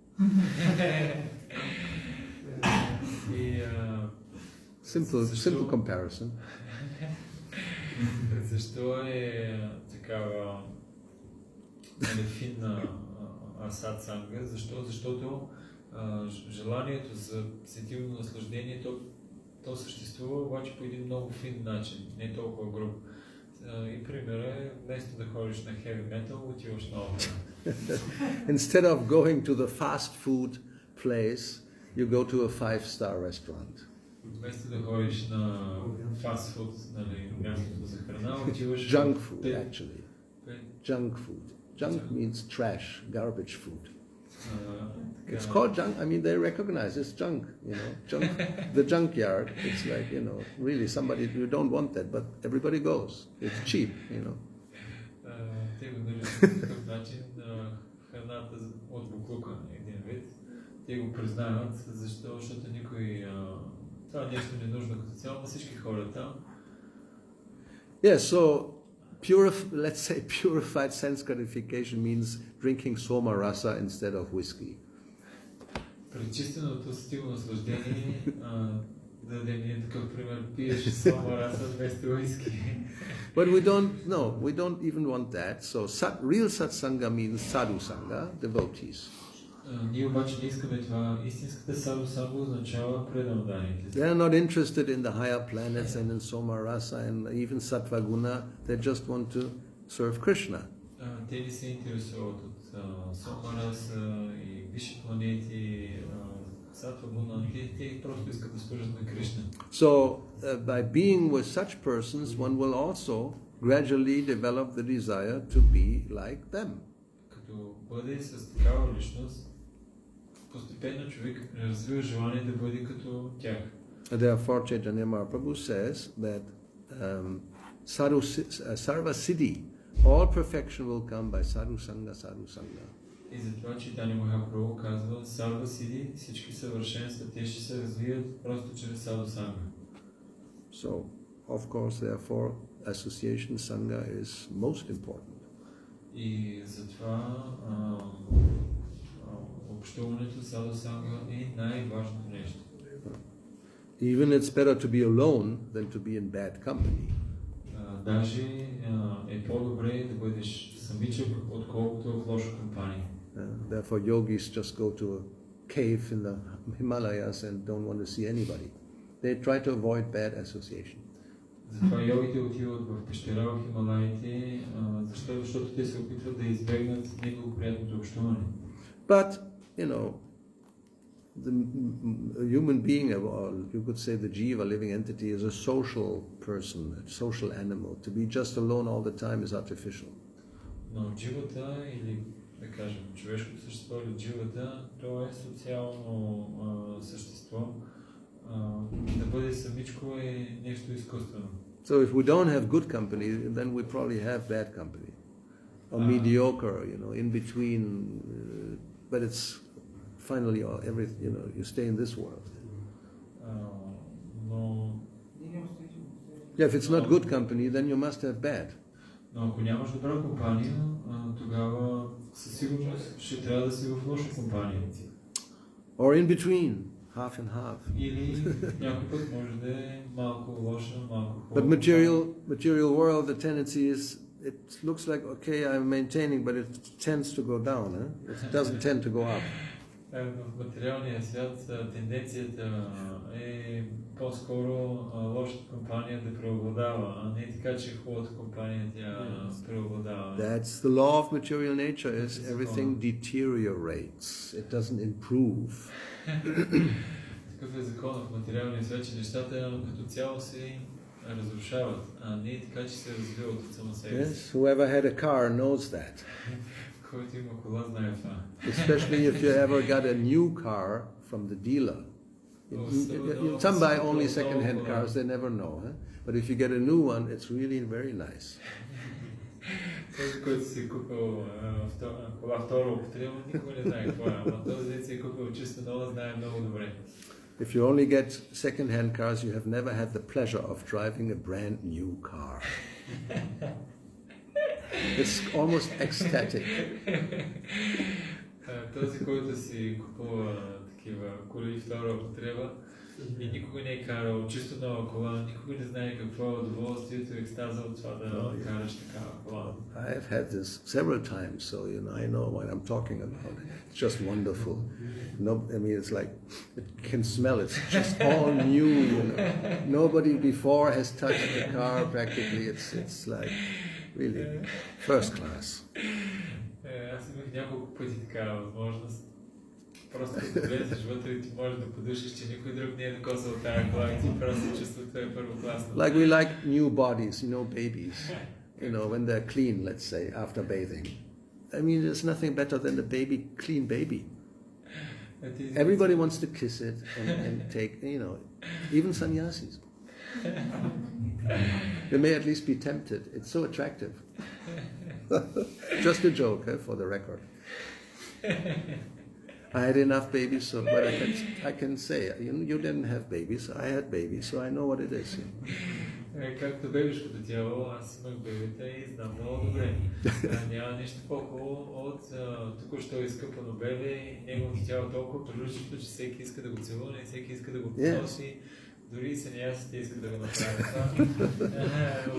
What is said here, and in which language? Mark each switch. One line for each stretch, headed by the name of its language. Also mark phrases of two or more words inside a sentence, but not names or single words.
English: Simple comparison.
Bulgarian: Защо е такава финна
Sanskrit: असत् सङ्ग?
Bulgarian: Защото желанието за сетивно наслаждение, то съществува обаче по един много фин начин, не толкова груб. И примера е, вместо да ходиш на
English: heavy metal,
Bulgarian: отиваш на опера.
English: Instead of going to the fast food place, you go to a 5-star restaurant.
Bulgarian: Вместо да ходиш на фастфуд, нали, мястото за храна, отиваш...
English: Junk food, actually. Junk food. Junk means trash, garbage food. It's called junk. I mean, they recognize it's junk. You know, junk. The junkyard. It's like, you know, really somebody, you don't want that, but everybody goes. It's cheap. You know.
Bulgarian: Те го наричат по такъв начин храната от буклука, един вид. Те го признават, защото никой... Това нещо не е нужно като цяло, но всички хора там.
English: Yeah, so let's say purified sense gratification means drinking
Sanskrit: सोम रस
English: instead of whiskey.
Bulgarian: Пречистеното стилно наслаждение, да дадем един такъв пример, пиеш
Sanskrit: सोम रस
Bulgarian: вместо уиски.
English: But we don't even want that. So real satsanga means
Sanskrit: साधु सङ्ग,
English: devotees.
Bulgarian: Ние обаче не искаме това. Истинската
Sanskrit: साधु सङ्ग
Bulgarian: означава преданданите.
English: They are not interested in the higher planets and in
Sanskrit: सोम रस
English: and even
Sanskrit: सत्त्व गुण.
English: They just want to serve Krishna.
Bulgarian: Те не се интересуват от
Sanskrit: सोम रस
Bulgarian: и висши планети,
Sanskrit: सत्त्व गुण.
Bulgarian: Те просто искат да служат на Кришна.
English: So by being with such persons, one will also gradually develop the desire to be like them.
Bulgarian: Като бъде с такава личност, постепенно човек развива желание да бъде като тях.
English: Therefore, Chaitanya Mahaprabhu says that
Sanskrit: सर्व सिद्धि,
English: all perfection will come by
Sanskrit: साधु सङ्ग, साधु सङ्ग.
Bulgarian: И затова Чайтаня Махапрабху казва,
Sanskrit: सर्व सिद्धि,
Bulgarian: всички съвършенства, те ще се развият просто чрез
Sanskrit: साधु सङ्ग.
English: So, of course, therefore, association sangha is most important.
Bulgarian: И затова общуването
Sanskrit: साधु सङ्ग
Bulgarian: е най-важното нещо.
English: Even it's better to be alone than to be in bad company.
Bulgarian: Даже е по-добре да бъдеш самичък, отколкото в лоша компания.
English: Therefore, yogis just go to a cave in the Himalayas and don't want to see anybody. They try to avoid bad association.
Bulgarian: Затова йогите отиват в пещера в Хималаите, защото те се опитват да избегнат неблагоприятното общуване.
English: But, you know, the human being, or you could say the jiva, living entity, is a social person, a social animal. To be just alone all the time is artificial.
Bulgarian: Но дживата, или да кажем човешкото същество или дживата, то е социално същество. Да бъде самичко е нещо изкуствено.
English: So if we don't have good company, then we probably have bad company. Or mediocre, you know, in between, but it's finally everything, you know, you stay in this world. Yeah, if it's not good company, then you must have bad.
Bulgarian: Но ако нямаш добра компания, тогава със сигурност ще трябва да си в лоша компания.
English: Or in between, half and half.
Bulgarian: Или някой път може да е малко лоша, малко хубава.
English: But material world, the tendency is, it looks like, okay, I'm maintaining, but it tends to go down. It doesn't tend to go up.
Bulgarian: В материалния свят тенденцията е по-скоро лошата компания да преобладава, а не така, че хубавата компания тя преобладава.
English: That's the law of material nature, is everything deteriorates. It doesn't improve.
Bulgarian: Такъв е законът в материалния свят, че нещата като цяло се разрушават, а не така, че се развиват от само себе си.
English: Yes, whoever had a car knows that.
Bulgarian: Който има кола знае това.
English: Especially if you ever got a new car from the dealer. Some buy only second-hand cars, they never know. But if you get a new one, it's really very nice.
Bulgarian: Този, който си купил кола втора употреба, никой не знае какво е. Ама този, дето си купил чисто нова, знае много добре.
English: If you only get second-hand cars, you have never had the pleasure of driving a brand new car. It's almost ecstatic.
Bulgarian: Този, който си купува такива коли втора употреба, И никога не е карал чисто нова кола, никога не знае какво е удоволствието и екстаза от това да караш такава кола.
English: I've had this several times, so I know what I'm talking about. It's just wonderful. No, I mean, it's like it can smell. It's just all new. Nobody before has touched the car. Practically, it's like really first class.
Bulgarian: Аз имах няколко пъти такава възможност. Просто като влезеш вътре и ти можеш да подушиш, че никой друг не е докосал тази кола и ти просто чувството е първокласно.
English: Like we like new bodies, babies. When they're clean, let's say, after bathing. I mean, there's nothing better than a clean baby. Everybody wants to kiss it and take, even sannyasis. They may at least be tempted. It's so attractive. Just a joke, for the record. I had enough babies, but I can say, you didn't have babies, I had babies, so I know what it is.
Bulgarian: Както бебешкото тяло, аз имах бебета и знам много добре. Няма нищо по-хубаво от току-що изкъпано бебе и неговото тяло толкова приличащо, че всеки иска да го целуне и всеки иска да го поноси. Дори и санясите искат да го направят това.